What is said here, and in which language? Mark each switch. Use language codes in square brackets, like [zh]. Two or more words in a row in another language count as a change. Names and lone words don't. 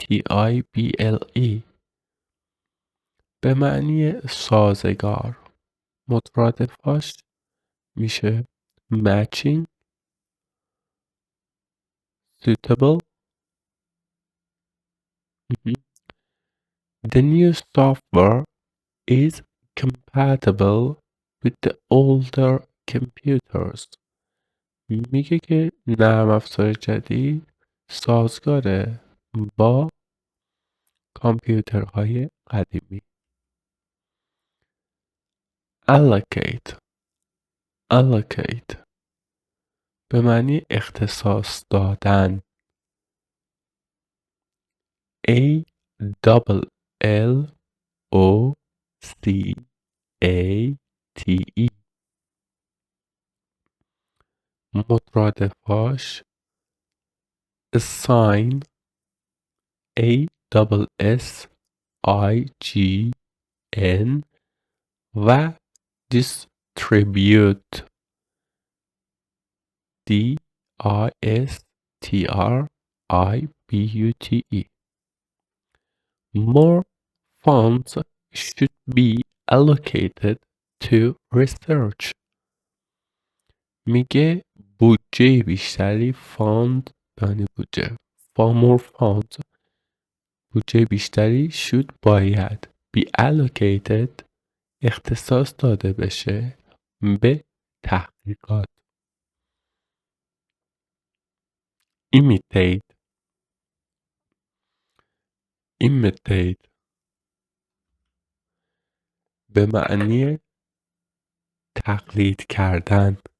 [fa] C-O-M-P-A-T-I-B-L-E به معنی سازگار. مترادفاش میشه [en] matching, suitable. [fa] مهم. [en] The new software is compatible with the older computers. [fa] میگه که نرم افزار جدید سازگاره با کامپیوترهای قدیمی. [en] allocate allocate [fa] به معنی اختصاص دادن. [en] A double L O C A T E مترادفاش assign A double S I G N و distribute D I S T R I B U T E. More funds should be allocated to research. [fa] میگه بودجه بیشتری یعنی بودجه [en] far more funds [fa] بودجه بیشتری باید [en] be allocated [fa] اختصاص داده بشه به تحقیقات. imitate به معنی تقلید کردن.